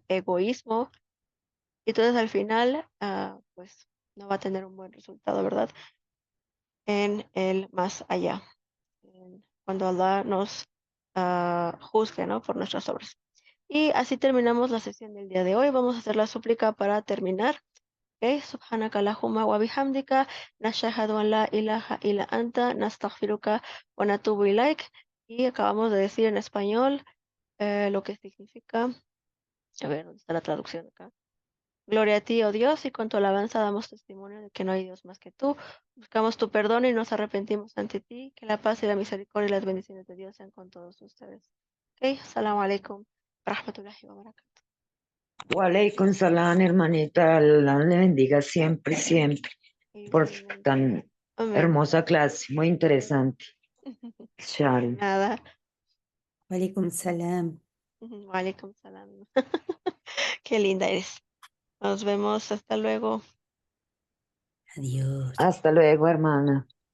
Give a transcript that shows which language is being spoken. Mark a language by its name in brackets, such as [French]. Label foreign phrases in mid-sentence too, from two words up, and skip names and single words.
[Spanish] Egoísmo, y entonces al final, pues no va a tener un buen resultado, ¿verdad? En el más allá, cuando Allah nos juzgue, ¿no? Por nuestras obras. Y así terminamos la sesión del día de hoy. Vamos a hacer la súplica para terminar. [Arabic] Ok, سبحانك اللهم وبحمدك، نشهد أن لا إله إلا أنت، نستغفرك ونتوب إليك. [Spanish] Y acabamos de decir en español lo que significa, a ver, ¿dónde está la traducción acá? Gloria a ti, oh Dios, y con tu alabanza damos testimonio de que no hay Dios más que tú. Buscamos tu perdón y nos arrepentimos ante ti. Que la paz y la misericordia y las bendiciones de Dios sean con todos ustedes. [Arabic] Ok, السلام عليكم، رحمة الله وبركاته. وعليكم السلام, [Spanish] hermanita. Allah le bendiga siempre, siempre, por Igualmente. tan Amén. hermosa clase, muy interesante. De Chao. nada. [Arabic] وعليكم السلام. وعليكم السلام. [Spanish] Qué linda eres. Nos vemos. Hasta luego. Adiós. Hasta luego, hermana.